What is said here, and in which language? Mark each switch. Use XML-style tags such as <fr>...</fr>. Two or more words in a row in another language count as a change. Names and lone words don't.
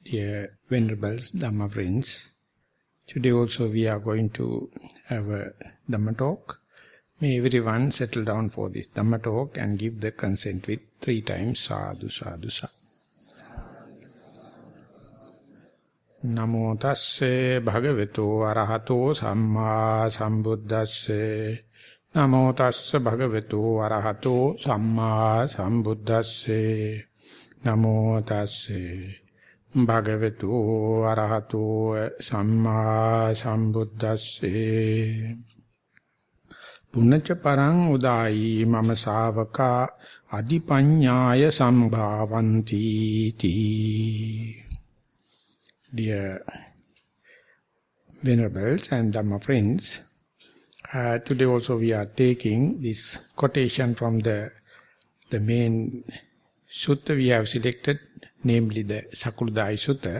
<en>Dear Venerables, Dhamma friends, today also we are going to have a Dhamma talk. May everyone settle down for this Dhamma talk and give the consent with 3 times</en> <pi>sadhu, sadhu, sadhu. Namo tasse bhagavato arahato samma sambuddhasse. Namo tasse bhagavato arahato samma sambuddhasse. Namo tasse bhagavato arahato samma sambuddhasse. Punnaca parang udaayi mama savaka adipanyaya sambhavanti ti.</pi> <en>Dear Venerables and Dhamma friends, today also we are taking this quotation from the main Sutta we have selected, namely the Sakuludaayi Sutta.</en>